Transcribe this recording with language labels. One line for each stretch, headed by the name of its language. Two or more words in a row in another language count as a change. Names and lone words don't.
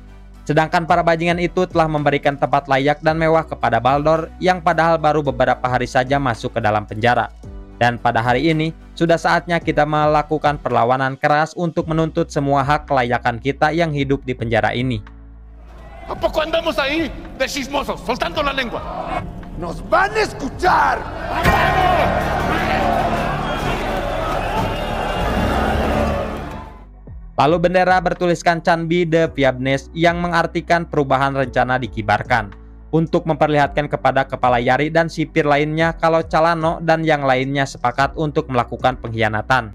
Indonesian: Sedangkan para bajingan itu telah memberikan tempat layak dan mewah kepada Baldor yang padahal baru beberapa hari saja masuk ke dalam penjara. Dan pada hari ini, sudah saatnya kita melakukan perlawanan keras untuk menuntut semua hak kelayakan kita yang hidup di penjara ini.
Spanish: ¿A poco andamos ahí de chismosos, soltando la lengua? ¡Nos van a escuchar!
Indonesian: Lalu bendera bertuliskan
Spanish: Canbi de Piabnes
Indonesian: yang mengartikan perubahan rencana dikibarkan untuk memperlihatkan kepada Kepala Yari dan sipir lainnya kalau Calano dan yang lainnya sepakat untuk melakukan pengkhianatan.